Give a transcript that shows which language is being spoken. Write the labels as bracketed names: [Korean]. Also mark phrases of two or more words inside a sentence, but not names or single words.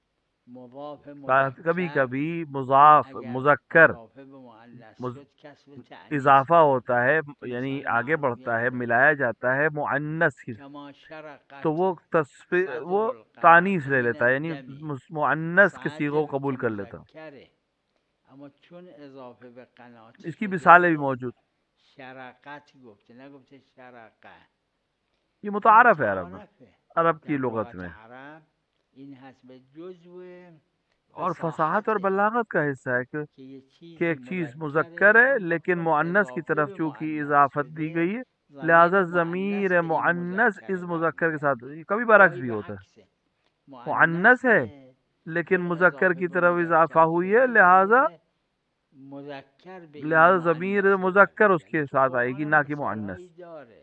[Persian] گاهی مضاف [Urdu] کبھی مذکر کبھی مضاف [Persian] اگر مذکر اضافه به مؤنث مز- شد کسب تأنیث [Urdu] اضافہ [Persian] میشه. [Urdu] ہوتا ہے، یعنی [Persian] مثال [Urdu] آگے [Persian] معروفی [Urdu] بڑھتا ہے، [Persian] هم [Urdu] ملایا [Persian] بزنید [Urdu] جاتا ہے مؤنث کی، [Persian] کما [Urdu] تو [Arabic] شرقت [Urdu] وہ وہ [Arabic] صدر [Urdu] تانیث [Arabic] القناة [Urdu] لے [Arabic] من [Urdu] لیتا ہے، یعنی [Arabic] الدم. [Urdu] مؤنث کے صیغوں صدر کو قبول [Persian] که [Urdu] کر لیتا. [Persian] مذکره اما چون اضافه به قنات [Urdu] اس کی مثالیں بھی [Persian] شده [Urdu] موجود، [Persian] شرقت گفته نگفته شرقه. [Urdu] یہ [Persian] این [Urdu] متعارف ہے [Persian] متعارفه [Urdu] عرب کی [Persian] در لغت [Urdu] لغت میں، [Persian] عرب این هست به جزو [Urdu] اور فصاحت اور [Persian] فصاحته [Urdu] بلاغت کا حصہ ہے کہ [Persian] که یه [Urdu] کہ [Persian] چیزی [Urdu] ایک چیز [Persian] مذکره [Urdu] مذکر ہے [Persian] اما [Urdu] لیکن [Persian] چون [Urdu] مؤنث کی [Persian] اضافه [Urdu] طرف [Persian] به [Urdu] چونکہ [Persian] مؤنث [Urdu] اضافت دی [Persian] شده [Urdu] گئی ہے، لہذا [Persian] ضمیر مؤنث [Urdu] ضمیر [Persian] به این [Urdu] مؤنث [Persian] مذکر [Urdu] اس مذکر کے [Persian] برمیگرده. [Urdu] ساتھ، کبھی برعکس [Persian] گاهی [Urdu] بھی [Persian] به [Urdu] ہوتا ہے، [Persian] عکسه [Urdu] مؤنث ہے [Persian] مؤنثه [Urdu] لیکن [Persian] چون [Urdu] مذکر [Persian] اضافه [Urdu] کی [Persian] به [Urdu] طرف اضافہ [Persian] مذکر [Urdu] ہوئی ہے، [Persian] شده ضمیر مذکر به این [Urdu] لہذا ضمیر مؤنث مذکر اس [Persian] برمیگرده. [Urdu] کے [Persian] تو [Urdu] ساتھ آئے [Persian] قرآن [Urdu] گی، [Persian] هم [Urdu] نہ کہ [Persian] مثال [Urdu] مؤنث. [Persian] هایی داره.